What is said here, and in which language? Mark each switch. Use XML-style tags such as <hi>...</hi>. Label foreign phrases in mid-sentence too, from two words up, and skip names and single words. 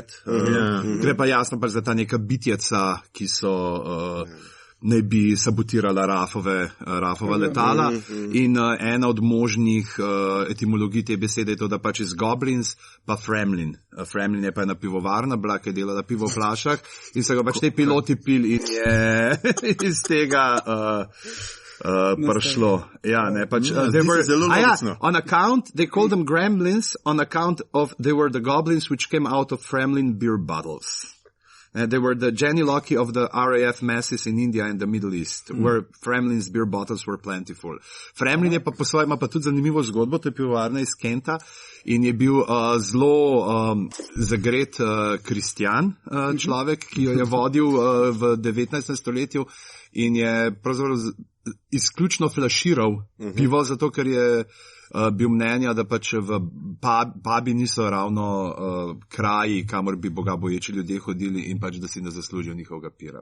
<sl>Gre pa jasno pač za ta neka bitjeca, ki so ne bi sabotirala Rafova letala in ena od možnih etimologij te besede je to, da pač iz Goblins pa Fremlin. Fremlin je pa ena pivovarna bila, ki je delala pivo v flašah in so ga pač te piloti pili in je iz tega prišlo.</sl> <en>On account, they called them gremlins on account of they were the goblins which came out of Fremlin beer bottles. They were the genealogy of the RAF masses in India and the Middle East, where Fremlin's beer bottles were plentiful.</en> <sl>Fremlin je pa po svojem, ima pa tudi zanimivo zgodbo, to je pivovarna iz Kenta in je bil zelo zagret kristjan človek, ki jo je vodil v 19. stoletju in je pravzaprav izključno flaširal pivo, zato ker je bil mnenja, da pač v pubi niso ravno kraji, kamor bi bogaboječi ljudje hodili in pač, da si ne zaslužijo njihovega pira.</sl>